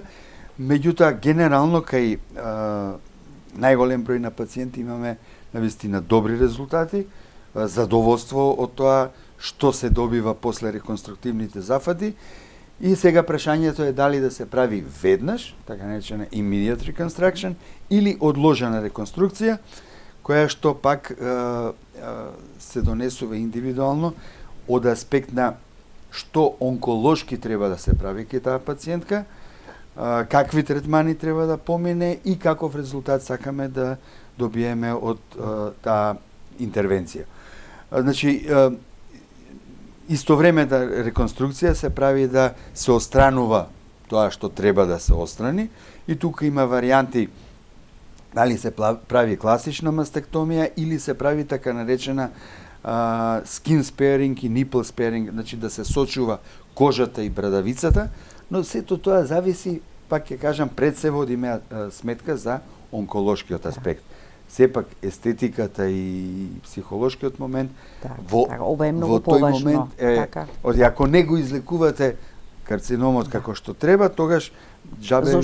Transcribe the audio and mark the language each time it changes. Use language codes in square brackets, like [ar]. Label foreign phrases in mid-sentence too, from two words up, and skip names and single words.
[mk] Меѓутоа, генерално, кај најголем број на пациенти имаме навистина добри резултати, задоволство од тоа што се добива после реконструктивните зафати. И сега прашањето е дали да се прави веднаш, така наречена [en] immediate reconstruction, [mk] или одложена реконструкција, која што пак се донесува индивидуално од аспект на што онколошки треба да се прави кај таа пациентка, какви третмани треба да помине и каков резултат сакаме да добиеме од таа интервенција. Значи, исто време да реконструкција се прави да се отстранува тоа што треба да се отстрани и тука има варијанти дали се прави класична мастектомија или се прави така наречена [en] skin sparing [mk] и [en] nipple sparing, [mk] значи да се сочува кожата и брадавицата, но сето тоа зависи, пак ќе кажам, пред се водиме сметка за онколошкиот аспект. Сепак естетиката и психолошкиот момент ова е многу во тој поважно. момент ако не го излекувате карциномот како што треба, тогаш џабе ви е